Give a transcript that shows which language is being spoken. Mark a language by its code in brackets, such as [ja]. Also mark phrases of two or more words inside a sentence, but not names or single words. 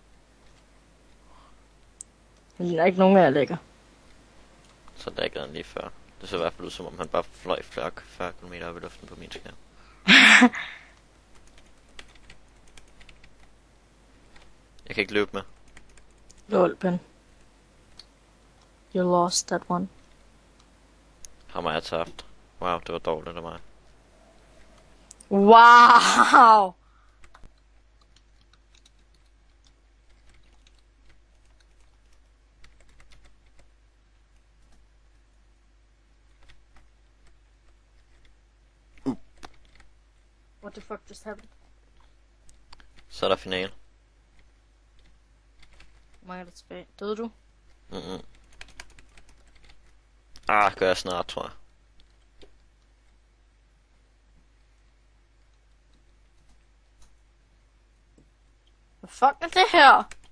[da] Men der er ikke nogen af jer lægger. Så lægger den lige før. Det ser i hvert fald ud, som om han bare fløj 40 km op i luften på min skærm. Jeg kan ikke løbe med. Lol, Ben. [en] You lost that one. [da] Ham har jeg tabt. Wow, det var dårligt af mig. Wow! [en] What the fuck just happened? [da] Så er der finale. Hvor mange er der tilbage? Døde du? Gør jeg snart, tror jeg. Hvad fuck er det her?